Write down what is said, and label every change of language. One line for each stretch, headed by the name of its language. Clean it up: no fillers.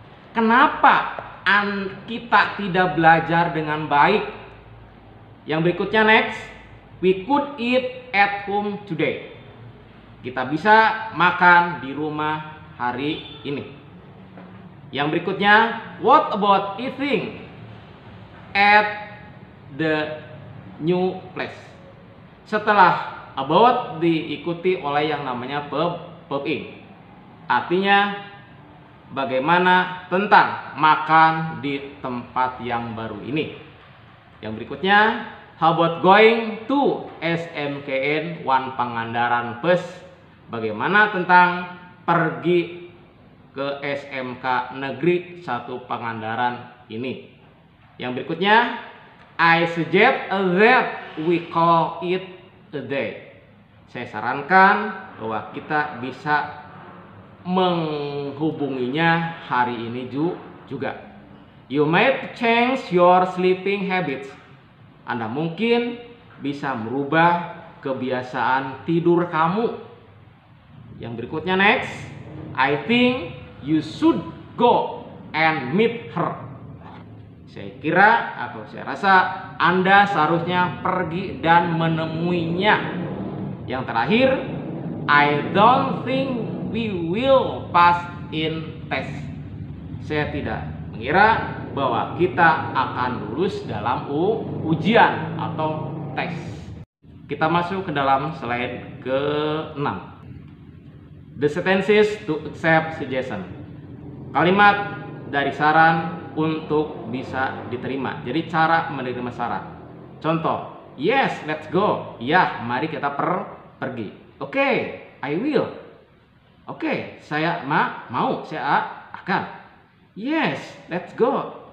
Indonesian: Kenapa kita tidak belajar dengan baik? Yang berikutnya next,
English: We could eat at home today.
Indonesian: Kita bisa makan di rumah hari ini. Yang berikutnya,
English: what about eating at the new place?
Indonesian: Setelah about diikuti oleh yang namanya verb-ing. Artinya bagaimana tentang makan di tempat yang baru ini. Yang berikutnya,
English: how about going to SMKN 1 Pangandaran Bus?
Indonesian: Bagaimana tentang pergi ke SMK Negeri 1 Pangandaran ini. Yang berikutnya,
English: I suggest that we call it a day.
Indonesian: Saya sarankan bahwa kita bisa menghubunginya hari ini juga.
English: You might change your sleeping habits.
Indonesian: Anda mungkin bisa merubah kebiasaan tidur kamu. Yang berikutnya,
English: next, I think you should go and meet her.
Indonesian: Saya kira atau saya rasa Anda seharusnya pergi dan menemuinya. Yang terakhir,
English: I don't think we will pass in test.
Indonesian: Saya tidak mengira bahwa kita akan lulus dalam ujian atau tes. Kita masuk ke dalam slide ke-6.
English: The sentences to accept suggestion.
Indonesian: Kalimat dari saran untuk bisa diterima. Jadi cara menerima saran. Contoh,
English: yes, let's go.
Indonesian: Ya, mari kita pergi. Oke,
English: I will.
Indonesian: Oke, saya mau, saya akan.
English: Yes, let's go.